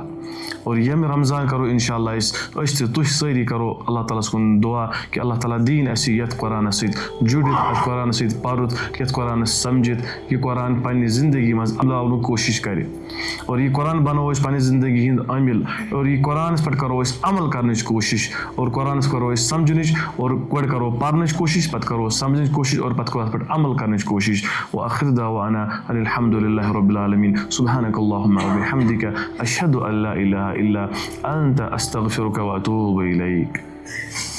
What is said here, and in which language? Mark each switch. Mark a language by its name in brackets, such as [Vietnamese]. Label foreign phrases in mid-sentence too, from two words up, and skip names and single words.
[Kashmiri] اور ییٚمہِ رمضان کرو انشاءاللہ أسۍ تہِ تُہۍ سٲری کرو اللہ تعالیٰ ہس کُن دعا کہ اللہ تعالیٰ دِیِن اَسہِ یتھ قرآنس سۭتۍ جُڑِتھ، یتھ قرآنس سۭتۍ پرُتھ، یتھ قرآنس سمجھِتھ، یہِ قرآن پننہِ زندگی منٛز عملاونُک کوٗشِش کرِ. اور یہ قرآن بناوو أسۍ پننہِ زندگی ہُنٛد عٲمِل. اور یہ قرآنس پٮ۪ٹھ کرو أسۍ عمل کرنٕچ کوٗشِش. اور قرآنس کرو أسۍ سمجھنٕچ. اور گۄڈٕ کرو پرنٕچ کوٗشِش، پتہٕ کرو سمجھنٕچ کوٗشِش، اور پتہٕ کرو اتھ پٮ۪ٹھ عمل کرنٕچ کوٗشِش. [Arabic] وآخر دعوانا ان الحمد لله رب العالمين. سبحانك اللهم وبحمدك أشهد أن لا إله إلا أنت أستغفرك وأتوب إليك.